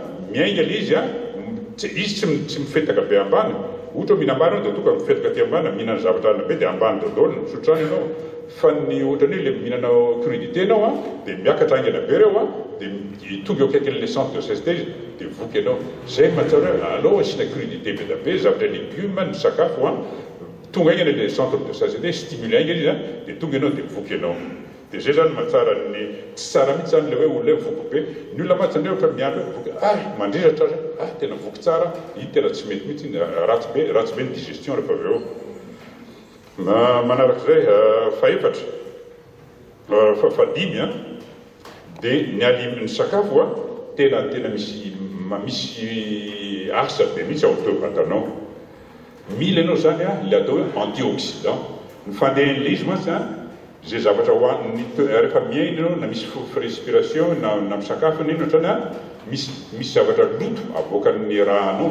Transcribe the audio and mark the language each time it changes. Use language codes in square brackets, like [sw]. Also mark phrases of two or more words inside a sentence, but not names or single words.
[mg] miainga le izy a izy tsy mifetaka be ambany ohatra hoe mihinambary anao dia toka mifetaka ty ambany mihinana zavatra ana be dia ambany daholo misotrany ianao fa ny ohatrany hoe le mihinana crudité anao a dia miakatra aingana be reo a dia tonga eo akaiky [fr] le centre de satiété [mg] izy dia voky ianao zay mahatsara hoe aleo asiana crudité be da be zavatra légume ny sakafo a tonga aingana [fr] le centre de satiété stimule [mg] aingana izy a dia tonga ianao dia voky ianao dia zay zany mahatsara ny tsy tsara mihitsy zany le hoe olona voky be ny olona matsy zany ohatra miandro hoe voky mandrezatra tena voky tsara iny tena tsy mety mihitsy ratsy be ny digestion rehefa avy eo manarak'izay fahadimy a dia ny sakafo a tena misy asa be mihitsy ao toe-batanao mila ianao zany a le atao hoe antioxydant ny fandehan'le izy matsy a zay zavatra hoaniny rehefa miaina ianao na misy respiration na misakafo ina ino ohatrany a misy zavatra loto avoakan'ny rahanao